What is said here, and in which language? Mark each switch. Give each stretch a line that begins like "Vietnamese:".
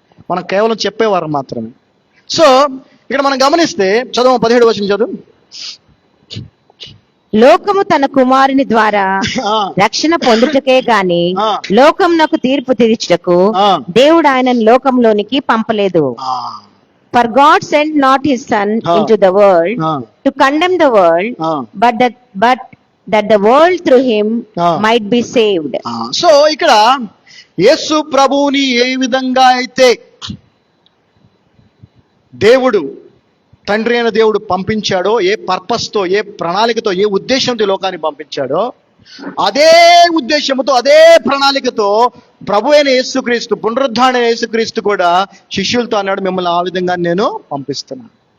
Telugu: మనం కేవలం చెప్పేవారు మాత్రమే. సో ఇక్కడ మనం గమనిస్తే చదువు 17వ వచనం చదువు. లోకము తన కుమారుని ద్వారా రక్షణ పొందుటకే గాని లోకమునకు తీర్పు తీర్చుటకు దేవుడు ఆయనను లోకంలోనికి పంపలేదు.
English: For God sent not his son into the world to condemn the world, but that the world through him might be saved.
Telugu: So ఇక్కడ యేసు ప్రభువుని ఏ విధంగా అయితే దేవుడు, తండ్రి అయిన దేవుడు పంపించాడో, ఏ పర్పస్తో, ఏ ప్రణాళికతో, ఏ ఉద్దేశంతో లోకాన్ని పంపించాడో, అదే ఉద్దేశంతో, అదే ప్రణాళికతో ప్రభు అయిన యేసుక్రీస్తు, పునరుద్ధారుడైన యేసుక్రీస్తు కూడా శిష్యులతో అన్నాడు, మిమ్మల్ని ఆ విధంగా నేను పంపిస్తున్నాను.